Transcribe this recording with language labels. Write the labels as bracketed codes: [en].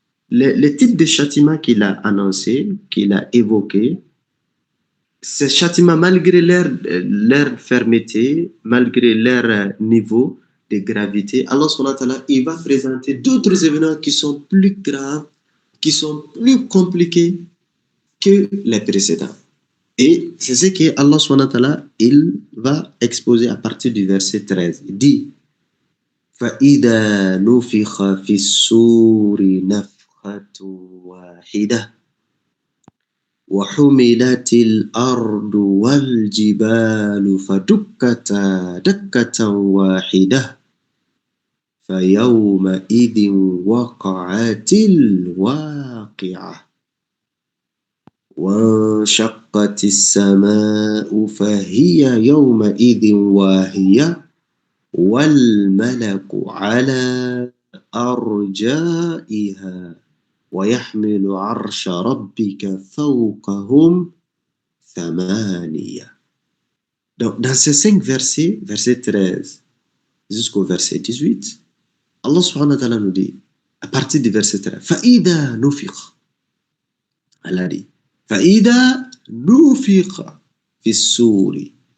[fr] Le type de châtiment qu'il a annoncé, qu'il a évoqué, ces châtiments, malgré leur fermeté, malgré leur niveau de gravité, Allah subhanahu wa ta'ala, il va présenter d'autres événements qui sont plus graves, qui sont plus compliqués que les précédents. Et c'est ce que Allah subhanahu wa ta'ala, il va exposer à partir du verset 13. Il dit [ar] فَإِذَا نُفِخَ فِي الصُّورِ نَفْخَةٌ وَاحِدَةٌ وَحُمِلَتِ الْأَرْضُ وَالْجِبَالُ فَدُكَّتَا دَكَّةً وَاحِدَةً فَيَوْمَئِذٍ وَقَعَتِ الْوَاقِعَةُ وانشقت السماء فهي يومئذ واهية والملك على أرجائها ويحمل عرش ربك فوقهم ثمانية. [fr] Donc, dans ces 5 versets, verset 13 jusqu'au verset 18, Allah subhanahu wa ta'ala nous dit, à partir du verset 13, [ar] فَإِذَا نُفِخَ, [fr] Allah dit, [ar] فإذا نفخ في الصور.